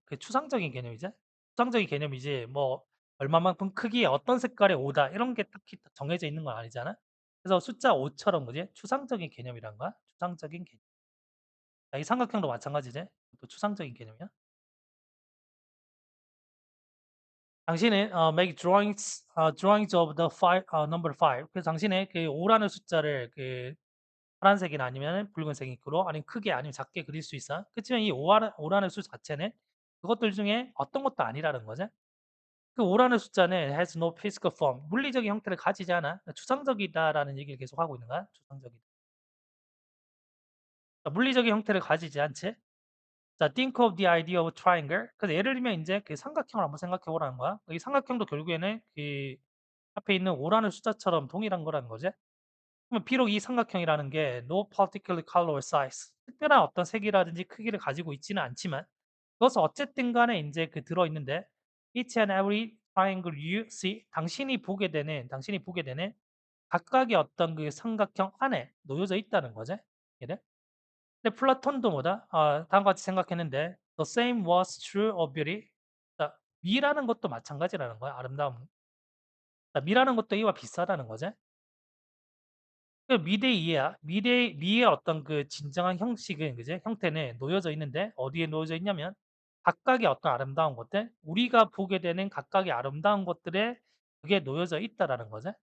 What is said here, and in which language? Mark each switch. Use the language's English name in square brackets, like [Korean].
[Korean] 그 추상적인 개념이지. 추상적인 개념이지 뭐 얼마만큼 크기에 어떤 색깔의 5다 이런 게 딱히 딱 정해져 있는 건 아니잖아. 그래서 숫자 5 처럼 뭐지? 추상적인 개념이란 거야. 추상적인 개념. 자 이 삼각형도 마찬가지지. 또 추상적인 개념이야. 당신은 [English] make drawings of the number 5. [Korean] 그래서 당신의 그 5라는 숫자를 그 파란색이나 아니면은 붉은색 잉크로 아니면 크게 아니면 작게 그릴 수 있어. 그치만 이 5라는 수 자체는 그것들 중에 어떤 것도 아니라는 거지. 그 5라는 숫자는 [English] has no physical form. [Korean] 물리적인 형태를 가지지 않아. 추상적이다라는 얘기를 계속 하고 있는 거야. 추상적이다. 물리적인 형태를 가지지 않지. 자, [English] think of the idea of a triangle. [Korean] 그래서 예를 들면 인제 그 삼각형을 한번 생각해 보라는 거야. 이 삼각형도 결국에는 그 앞에 있는 5라는 숫자처럼 동일한 거라는 거지. 그러면 비록 이 삼각형이라는 게 [English] no particular color or size, [Korean] 특별한 어떤 색이라든지 크기를 가지고 있지는 않지만 그것은 어쨌든 간에 인제 그 들어 있는데 [English] each and every triangle you see, [Korean] 당신이 보게 되는 각각의 어떤 그 삼각형 안에 놓여져 있다는 거지. 얘를. 근데 플라톤도 뭐다? 다음과 같이 생각했는데 [English] "The same was true of beauty." [Korean] 자, 미라는 것도 마찬가지라는 거야, 아름다움. 자, 미라는 것도 이와 비슷하다는 거지. 그 미대 이해야. 미의 어떤 그 진정한 형식은 그지? 형태는 놓여져 있는데 어디에 놓여져 있냐면 각각의 어떤 아름다운 것들, 우리가 보게 되는 각각의 아름다운 것들에 그게 놓여져 있다라는 거지.